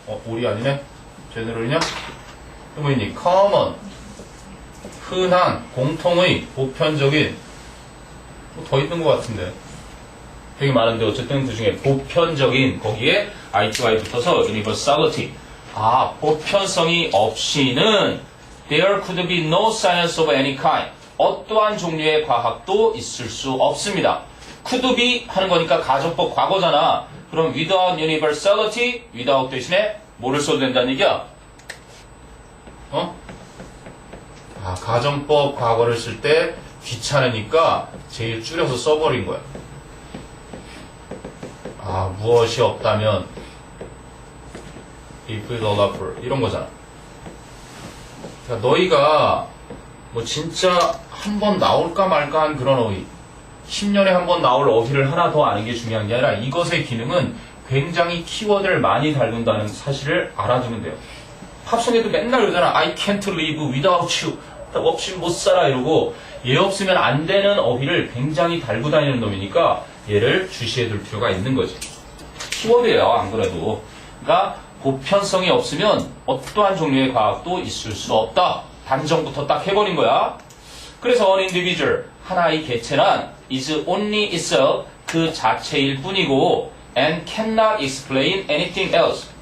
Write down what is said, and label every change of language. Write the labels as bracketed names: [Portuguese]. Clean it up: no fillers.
[Korean] 우리 아니네? 제너럴이냐? 또 뭐니? common. 흔한, 공통의, 보편적인. 뭐 더 있는 것 같은데. 되게 많은데, 어쨌든 그 중에 보편적인, 거기에 I2I 붙어서 universality. 보편성이 없이는 [English] there could be no science of any kind. [Korean] 어떠한 종류의 과학도 있을 수 없습니다. could be 하는 거니까 가정법 과거잖아. 그럼 without universality, without 대신에 뭐를 써도 된다는 얘기야? 가정법 과거를 쓸 때 귀찮으니까 제일 줄여서 써버린 거야. 무엇이 없다면 if it all up 이런 거잖아. 그러니까 너희가 뭐 진짜 한 번 나올까 말까 한 그런 어휘 10년에 한 번 나올 어휘를 하나 더 아는 게 중요한 게 아니라 이것의 기능은 굉장히 키워드를 많이 다룬다는 사실을 알아두면 돼요. 팝송에도 맨날 그러잖아. [English] I can't live without you. [Korean] 없이 못 살아 이러고 얘 없으면 안 되는 어휘를 굉장히 달고 다니는 놈이니까 얘를 주시해 둘 필요가 있는 거지. 키워드예요. 안 그래도. 그러니까 보편성이 없으면 어떠한 종류의 과학도 있을 수 없다. 단정부터 딱 해버린 거야. 그래서 [English] an individual, [Korean] 하나의 개체란 [English] is only itself, [Korean] 그 자체일 뿐이고 [English] and cannot explain anything else.